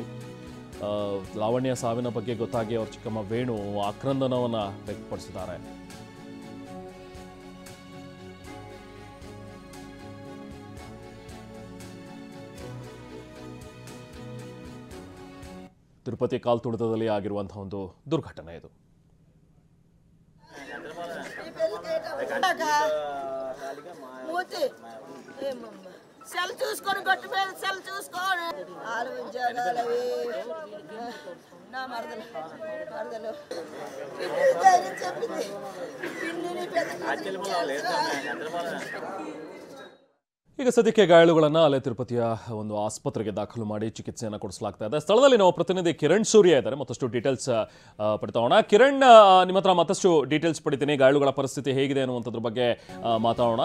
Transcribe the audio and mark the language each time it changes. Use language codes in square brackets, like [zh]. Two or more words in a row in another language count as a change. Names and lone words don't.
[kn] ಲಾವಣ್ಯ ಸಾವಿನ ಬಗ್ಗೆ ಗೊತ್ತಾಗಿ ಅವ್ರ ಚಿಕ್ಕಮ್ಮ ವೇಣು ಆಕ್ರಂದನವನ್ನ ವ್ಯಕ್ತಪಡಿಸಿದ್ದಾರೆ. ತಿರುಪತಿ ಕಾಲು ತುಳಿತದಲ್ಲಿ ಆಗಿರುವಂತಹ ಒಂದು ದುರ್ಘಟನೆ ಇದು. [te] సెల్ చూసుకొని గట్టి మీద సెల్ చూసుకొని ఆలోచించగలవి నా మరదలు చెప్పింది పిన్నిని [kn] ಈಗ ಸದ್ಯಕ್ಕೆ ಗಾಯಾಳುಗಳನ್ನು ಅಲ್ಲೇ ತಿರುಪತಿಯ ಒಂದು ಆಸ್ಪತ್ರೆಗೆ ದಾಖಲು ಮಾಡಿ ಚಿಕಿತ್ಸೆಯನ್ನು ಕೊಡಿಸಲಾಗ್ತಾ ಇದೆ. ಸ್ಥಳದಲ್ಲಿ ನಾವು ಪ್ರತಿನಿಧಿ ಕಿರಣ್ ಸೂರ್ಯ ಇದ್ದಾರೆ. ಮತ್ತಷ್ಟು ಡೀಟೇಲ್ಸ್ ಪಡಿತಾವೋಣ. ಕಿರಣ್, ನಿಮ್ಮ ಹತ್ರ ಮತ್ತಷ್ಟು ಡೀಟೇಲ್ಸ್ ಪಡಿತೀನಿ. ಗಾಯಾಳುಗಳ ಪರಿಸ್ಥಿತಿ ಹೇಗಿದೆ ಅನ್ನುವಂಥದ್ರ ಬಗ್ಗೆ ಮಾತಾಡೋಣ.